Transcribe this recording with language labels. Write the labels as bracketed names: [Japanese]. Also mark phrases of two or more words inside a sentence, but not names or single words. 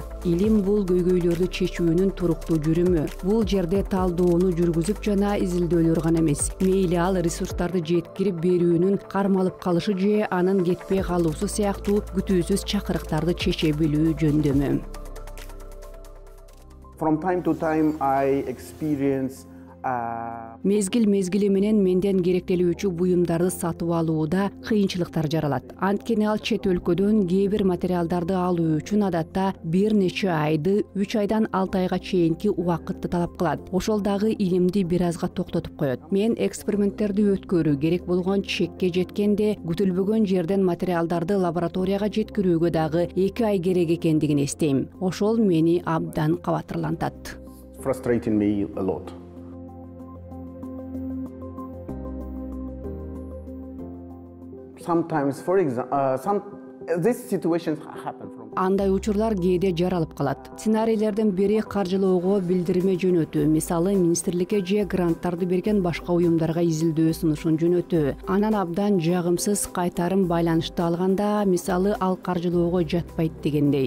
[Kyrgyz] Илим бул көйгөйлөрдү чечүүнүн туруктуу жүрүмү. Бул жерде талдоону жүргүзүп жана изилдөөлөр гана эмес. Мейли ал ресурстарды жеткирип берүүнүн кармалып калышы же анын кетпей калуусу сыяктуу күтүүсүз чакырыктарды чече билүү жөндөмү. [English] From time to time I experience [Kyrgyz] Мезгил менен менден керектелүүчү буюмдарды сатып алууда кыйынчылыктар жаралат. Анткени ал чет өлкөдөн кээ бир материалдарды алуу үчүн адатта бир нече айды, 3 айдан 6 айга чейинки убакытты талап кылат. Ошол дагы илимди бир азга токтотуп коет. Мен эксперименттерди өткөрүү керек болгон чекке жеткенде күтүлбөгөн жерден материалдарды лабораторияга жеткирүүгө дагы 2 ай керек экендигин эстейм. Ошол мени абдан кабатырлантат. [English] Frustrating me a lot. Sometimes, for example, these situations happen from. [Kyrgyz] Андай учурлар кээде жаралып калат. Сценарийлердин бири каржылоого билдирме жөнөтүү, мисалы министрликке же гранттарды берген башка уюмдарга изилдөө сунушун жөнөтүү. Анан абдан жагымсыз кайтарым байланышты алганда, мисалы ал каржылоого жатпайт дегендей.